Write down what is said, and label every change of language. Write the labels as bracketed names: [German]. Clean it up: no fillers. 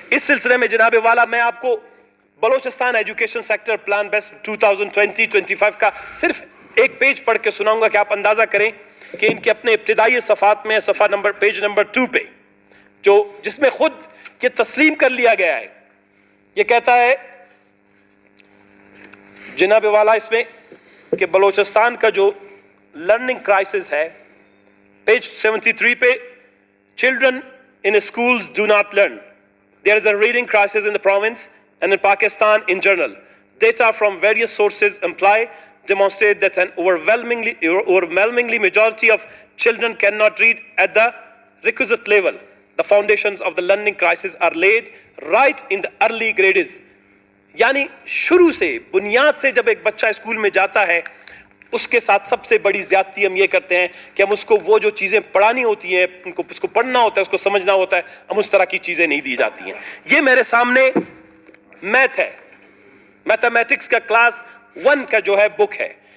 [Urdu] اس سلسلے میں جناب والا میں آپ کو Balochistan education sector plan best 2020-25 کا صرف ایک پیج پڑھ کے سناؤں گا کہ آپ اندازہ کریں کہ ان کے اپنے ابتدائی صفحات میں صفحہ نمبر پیج نمبر 2 پہ جس میں خود یہ تسلیم کر لیا گیا ہے. یہ کہتا ہے جناب والا اس میں کہ بلوچستان کا جو لرننگ کرائسس ہے، پیج 73 پہ [English] children in schools do not learn. There is a reading crisis in the province and in Pakistan in general. Data from various sources demonstrate that an overwhelmingly majority of children cannot read at the requisite level. The foundations of the learning crisis are laid right in the early grades. [Urdu] یعنی شروع سے بنیاد سے جب ایک بچہ school میں جاتا ہے، اس کے ساتھ سب سے بڑی زیادتی ہم یہ کرتے ہیں کہ ہم اس کو وہ جو چیزیں پڑھانی ہوتی ہیں، اس کو پڑھنا ہوتا ہے، اس کو سمجھنا ہوتا ہے، ہم اس طرح کی چیزیں نہیں دی جاتی ہیں. یہ میرے سامنے میتھ ہے، میتھمیٹکس کا کلاس 1 کا جو ہے بک ہے.